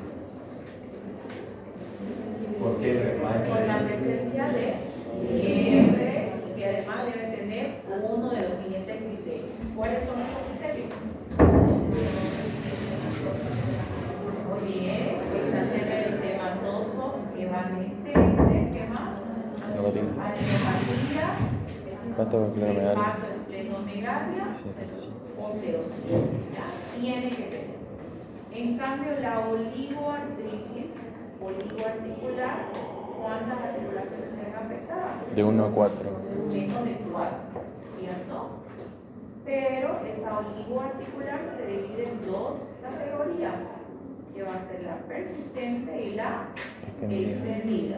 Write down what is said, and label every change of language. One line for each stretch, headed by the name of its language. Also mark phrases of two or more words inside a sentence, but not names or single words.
Spanish: Por la presencia de fiebre, que además debe tener uno de los siguientes criterios. ¿Cuáles son esos criterios? Muy bien, exantema eritematoso evanescente, ¿qué más? Adenopatía, hepatoesplenomegalia o serositis. Tiene que tener. En cambio, la oligoartritis, oligoarticular, ¿cuántas articulaciones se ven afectadas? De 1 a 4. Menos de 4, ¿cierto? Pero esa oligoarticular se divide en 2 categorías, que va a ser la persistente y la extendida.